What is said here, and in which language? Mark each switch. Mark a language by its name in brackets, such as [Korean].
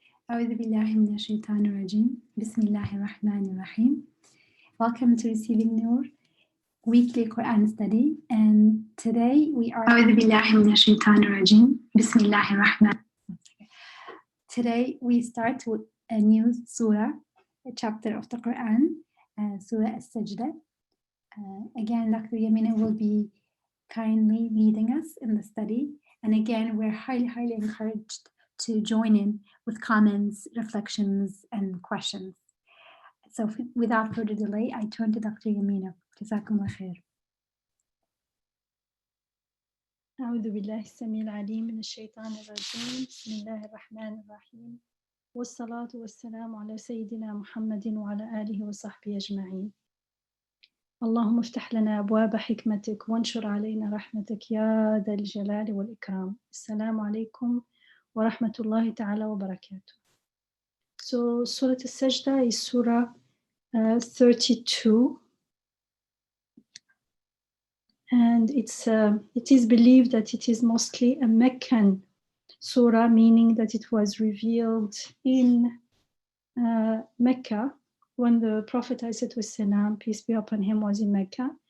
[Arabic] أعوذ بالله من الشيطان الرجيم. بسم الله الرحمن الرحيم. [English] Welcome to Receiving Noor weekly Quran study, and today we are [Arabic] أعوذ بالله من الشيطان الرجيم. بسم الله الرحمن. [English] Today we start with a new surah, a chapter of the Quran, Surah Al-Sajdah. Again, Dr. Yamina will be kindly leading us in the study, and again we're highly encouraged to join in with comments, reflections, and questions. So without further delay, I turn to Dr. Yamina. Jazakum Allah khair. [Arabic] أعوذ بالله السميع العليم من الشيطان الرجيم بسم الله الرحمن الرحيم والصلاة والسلام على سيدنا محمد وعلى آله وصحبه أجمعين اللهم افتح لنا أبواب حكمتك وانشر علينا رحمتك يا ذا الجلال والإكرام. السلام عليكم ورحمة الله تعالى وبركاته. [English] So Surah Al-Sajdah is Surah 32, and it is believed that it is mostly a Meccan surah, meaning that it was revealed in Mecca when the Prophet ﷺ, peace be upon him, was in Mecca.